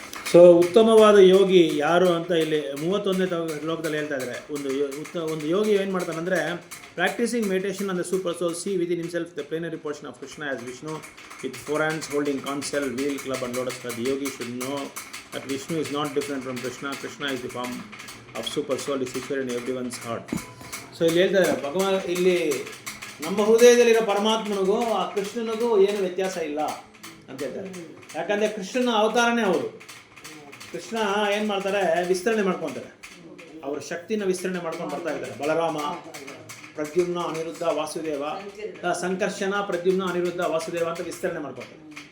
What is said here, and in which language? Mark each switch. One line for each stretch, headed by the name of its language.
Kannada: So ಉತ್ತಮವಾದ ಯೋಗಿ ಯಾರು ಅಂತ ಇಲ್ಲಿ 31ನೇ ಶ್ಲೋಕದಲ್ಲಿ ಹೇಳ್ತಾ ಇದ್ದಾರೆ. ಒಂದು ಯೋಗಿ ಏನು ಮಾಡ್ತಾನೆ ಅಂದರೆ,
English: Practising meditation on the super soul, see within himself the plenary portion of Krishna as Vishnu with 4 hands holding conch shell, wheel, club and lotus. The yogi should know that Vishnu is not different from Krishna. Krishna is the form of super soul, is situated in everyone's heart.
Kannada: So ಇಲ್ಲಿ ಹೇಳ್ತಾರೆ, ಭಗವಾನ್ ಇಲ್ಲಿ ನಮ್ಮ ಹೃದಯದಲ್ಲಿರೋ ಪರಮಾತ್ಮನಿಗೂ ಆ ಕೃಷ್ಣನಿಗೂ ಏನು ವ್ಯತ್ಯಾಸ ಇಲ್ಲ ಅಂತ ಹೇಳ್ತಾರೆ. ಯಾಕಂದರೆ ಕೃಷ್ಣನ ಅವತಾರನೇ ಅವರು. ಕೃಷ್ಣ ಏನು ಮಾಡ್ತಾರೆ, ವಿಸ್ತರಣೆ ಮಾಡ್ಕೊತಾರೆ, ಅವ್ರ ಶಕ್ತಿನ ವಿಸ್ತರಣೆ ಮಾಡ್ಕೊಂಡು ಬರ್ತಾ ಇದ್ದಾರೆ. ಬಲರಾಮ, ಪ್ರದ್ಯುಮ್ನ, ಅನಿರುದ್ಧ, ವಾಸುದೇವ, ಸಂಕರ್ಷಣ, ಪ್ರದ್ಯುಮ್ನ, ಅನಿರುದ್ಧ, ವಾಸುದೇವ ಅಂತ ವಿಸ್ತರಣೆ ಮಾಡ್ಕೊತಾರೆ.